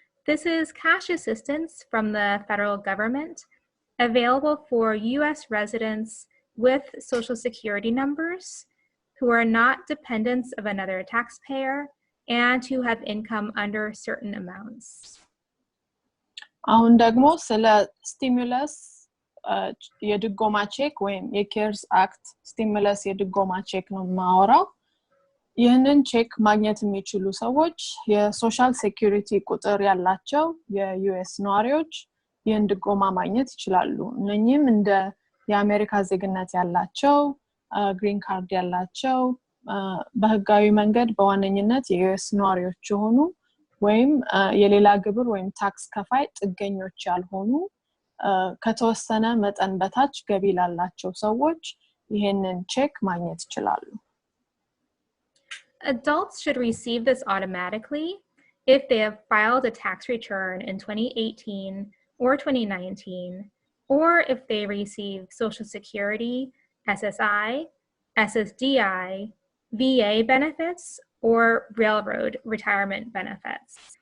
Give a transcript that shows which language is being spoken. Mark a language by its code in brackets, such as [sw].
[en] This is cash assistance from the federal government available for U.S. residents with Social Security numbers who are not dependents of another taxpayer and who have income under certain amounts. [am] አሁን ደግሞ ስለ ስቲሙለስ የድጎማ ቼክ ወይም የኬርስ አክት ስቲሙለስ የድጎማ ቼክ ነው የማወራው። ይህንን ቼክ ማግኘት የሚችሉ ሰዎች የሶሻል ሴኩሪቲ ቁጥር ያላቸው የዩኤስ ነዋሪዎች ይህን ድጎማ ማግኘት ይችላሉ። እነኚህም እንደ የአሜሪካ ዜግነት ያላቸው ግሪን ካርድ ያላቸው በህጋዊ መንገድ በዋነኝነት የዩኤስ ነዋሪዎች የሆኑ ወይም የሌላ ግብር ወይም ታክስ ከፋይ ጥገኞች ያልሆኑ ከተወሰነ መጠን በታች ገቢ ላላቸው ሰዎች ይህንን ቼክ ማግኘት ይችላሉ። [en] Adults should receive this automatically if they have filed a tax return in 2018 or 2019, or if they receive Social Security, SSI, SSDI, VA benefits, or railroad retirement benefits.